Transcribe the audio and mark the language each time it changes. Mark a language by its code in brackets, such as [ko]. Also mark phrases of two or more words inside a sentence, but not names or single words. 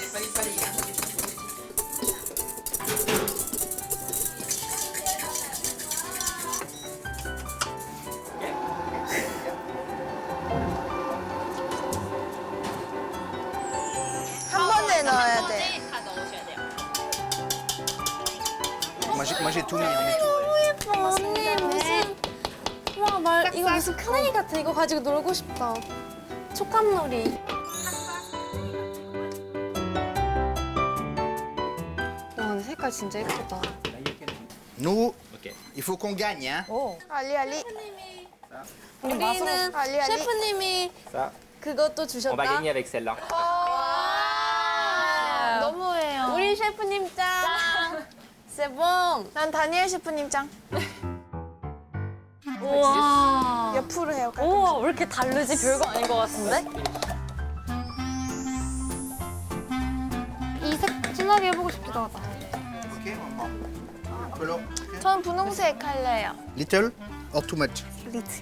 [ko] 한 번에 넣어야 돼. 다 넣으셔야 돼요. [fr] Moi, j'ai tout mis. On met tout. [ko] 예뻐, 언니. 무슨. 와, 이거 무슨 큰아이 같아. 이거 가지고 놀고 싶다. 촉감놀이. 와 근데 색깔 진짜 예쁘다. [fr] Nous, il faut qu'on gagne, hein. Allez allez. [ko] 우리는 [fr] Allez, allez. [ko] 셰프님이 [fr] Ça, [ko] 그것도 [fr] on va [ko] 주셨다. [fr] gagner avec celle-là. [ko] 너무해요. 우리 셰프님 짱. [fr] C'est bon. [ko] 난 다니엘 셰프님 짱. 우와. 옆으로 해요. 우와, 왜 이렇게 다르지? 별거 아닌 것 같은데? 이 색 진하게 해보고 싶기도 하다. [fr] Ok, on prend. Color. [ko] 전 분홍색 할래요. [en] Little or too much? 리트.